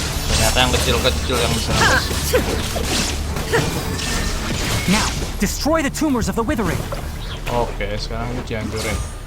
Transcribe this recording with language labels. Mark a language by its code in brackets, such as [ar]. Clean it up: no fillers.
[id] Ternyata yang kecil-kecil yang bisa nangis. [en] Now, destroy the tumors of the withering. [id] Oke, sekarang ini dihancurin.